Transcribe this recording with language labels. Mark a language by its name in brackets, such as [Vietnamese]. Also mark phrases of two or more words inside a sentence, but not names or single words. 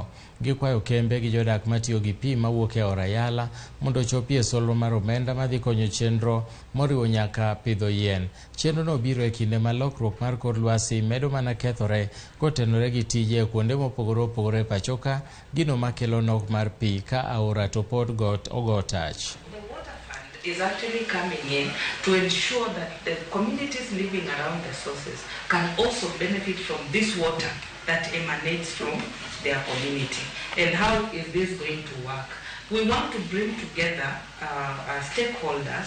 [Luo (Kenya and Tanzania)] Gikwayo kembe gi jodak matiyo gi pi mawuok e aora Yala mondo chopie solro mar omenda madhi konyo chenro moriwo nyaka pidho yien. Chenro no biro e kinde ma lokruok mar kor lwasi medo mana kethore kotenore gi tije kuonde mopogore opogore pachoka, gino makelo nok mar pi ka aora to pod ogo touch. [English] Is actually coming in to ensure that the communities living around the sources can also benefit from this water that emanates from their community. And how is this going to work? We want to bring together stakeholders.